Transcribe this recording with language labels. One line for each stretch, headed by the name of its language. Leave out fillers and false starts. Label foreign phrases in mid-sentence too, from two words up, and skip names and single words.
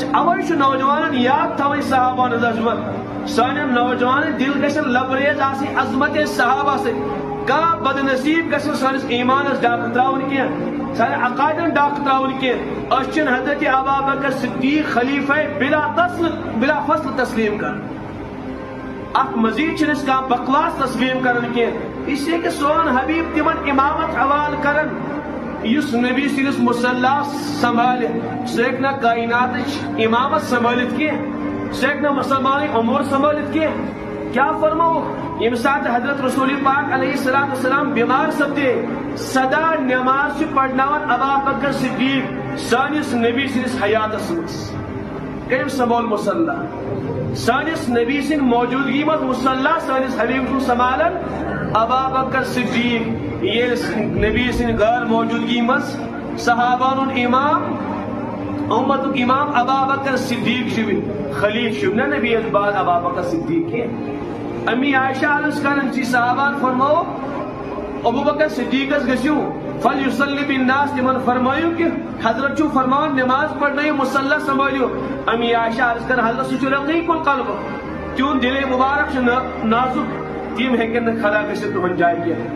Kashmiri: اوے نوجوان یاد تھویں صحابہ ہٕنٛز عظمت. سان نوجوان دل گژھن لبریز آسٕنۍ عظمت صحابہ سۭتۍ. کانٛہہ بدنصیب گژھن سٲنِس ایمانس ڈاکہٕ تراوُن کینٛہہ، سانہِ عقایدن ڈاکہٕ تراوُن کینٛہہ. أسۍ چھِنہٕ حضرت ابابکر صدیق خلیفہ بلا فصل تسلیم کران. اتھ مزید چھِنہٕ أسۍ کانٛہہ بکواس تسلیم کران کینٛہہ.
Urdu: اس لیے کہ
Kashmiri: سون حبیب تمن امامت حوالہ کران یُس نبی سٕنٛدِس مصلیٰ سنبھالہِ. سُہ ہیٚکہِ نہٕ کائناتٕچ امامت سنبھٲلِتھ کینٛہہ، سُہ ہیٚکہِ نہٕ مسلمانٕکۍ امور سنبھٲلِتھ کینٛہہ. کیا فرمووُکھ ییٚمہِ ساتہٕ حضرت رسول پاک
Arabic: علیہ الصلوۃ والسلام
Kashmiri: بیمار سپدے، سدا نماز چھُ پرناوان ابابکر صدیق سٲنِس نبی سٕنٛدِس حیاتس منٛز. کٔمۍ سنبھول مصلیٰ؟ سانس نبی سن موجودگی مز مصلیٰ سانس حبیب سن سنبھالن ابابکر صدیق. یہ نبی سن غیر موجودگی مز صحابان امام امت امام ابابکر صدیق شوی خلیف شو نہ نبی از بعد ابابکر صدیق ہے. امی عائشہ عرض کرن چی صحابان فرماؤ ابوبکر صدیق گژھِو
Arabic: فلیصلی بالناس.
Kashmiri: تمن فرمایو کہ حضرت چھو فرمان نماز پڑھنٲیِو مصلیٰ سنبھٲلِو. امی عائشہ عرض کر حضرت سُہ چھُ
Arabic: رقیق القلب،
Kashmiri: تِہُنٛد دِلے مبارک چھُ نازُک، تِم ہیٚکن نہٕ کھڑا گٔژھِتھ تُہنٛد جایہِ کینٛہہ.